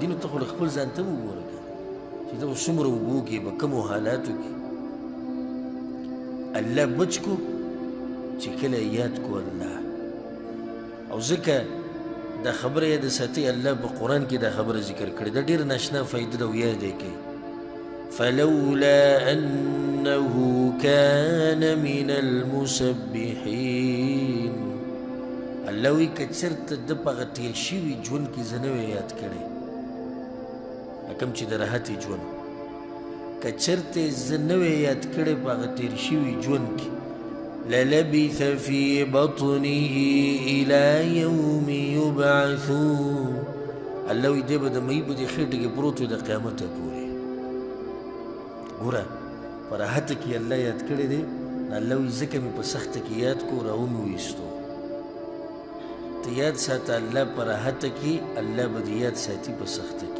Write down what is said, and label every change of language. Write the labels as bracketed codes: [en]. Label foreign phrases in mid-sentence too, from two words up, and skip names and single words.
[ps] نو ته خو له خپل ځان ته وګوره چې ته به څومره اوبو کې په کومو حالاتو کې الله بچ کو چې کله یاد کو الله. او ځکه دا خبره یاد ساتي الله په قرآن کې دا خبره ذکر کړې ده. ډېره ناشنا فایده ده او یاد یې کوي. [ar] فلولا انه كان من المسبحين [ps] الله وی که چېرته ده په هغه تېر شوي ژوند کې زه نه وی یاد کړی کوم چې د راحتې ژوند که چېرته زه نه وی یاد کړی په هغه تېر شوي ژوند کې [ar] للبث في بطنه إلى يوم يبعثون [ps] الله وی دی به د مۍ په دې خېټه کې پروت وي د قیامته پورې. ګوره په راحته کې الله یاد کړی دی. الله وی ځکه مې په سخته کې یاد کو راومې ویستو. ته یاد ساته الله په راحته کې الله به دې یاد ساتي په سخته کې.